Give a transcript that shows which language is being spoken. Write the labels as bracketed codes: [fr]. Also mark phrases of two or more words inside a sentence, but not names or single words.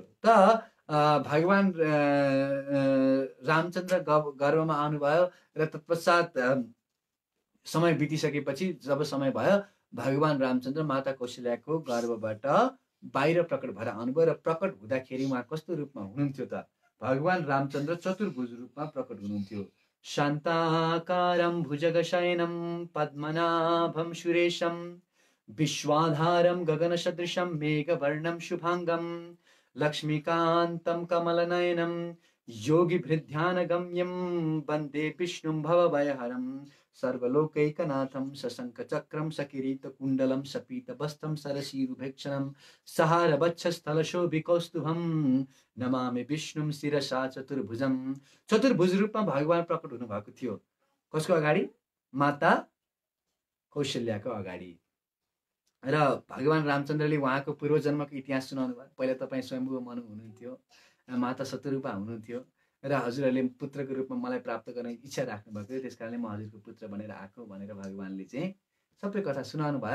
[ne] त भगवान रामचन्द्र गर्भमा आउनुभयो र तत्पश्चात समय बितिसकेपछि जब समय भयो, भगवान रामचन्द्र माता कौशल्याको गर्भबाट बाहिर प्रकट भएर आउनुभयो। र प्रकट हुँदाखेरि उहाँ कस्तो रूपमा हुनुहुन्थ्यो त? भगवान रामचन्द्र चतुर्भुज रूपमा प्रकट हुनुहुन्थ्यो। [sa] शान्ताकारं भुजगशयनं पद्मनाभं सुरेशं विश्वाधारं गगनसदृशं मेघवर्णं शुभांगं लक्ष्मीकान्तं कमलनयनं योगिभृध्यानगम्यं वन्दे विष्णुं भवभयहरं सर्वलोकैकनाथं सशङ्खचक्रं सकिरीटकुण्डलं सपीतवस्त्रं सरसीरुभेक्षणं सहारवक्षस्थलशोभिकौस्तुभं नमामि विष्णुं शिरसा चतुर्भुजं। [ne] चतुर्भुज रूपमा भगवान प्रकट हुनुभएको थियो। कसको अगाडि? माता कौशल्याको अगाडि। र भगवान रामचन्द्रले उहाँको पूर्व जन्मको इतिहास सुनाउनु भयो। पहिला तपाईँ स्वयम्भू मनु हुनुहुन्थ्यो, माता शतरूपा हुनुहुन्थ्यो र हजुरहरूले पुत्रको रूपमा मलाई प्राप्त गर्ने इच्छा राख्नुभएको थियो, त्यस कारणले म हजुरको पुत्र बनेर आएको भनेर भगवान्ले चाहिँ सबै कथा सुनाउनु भयो।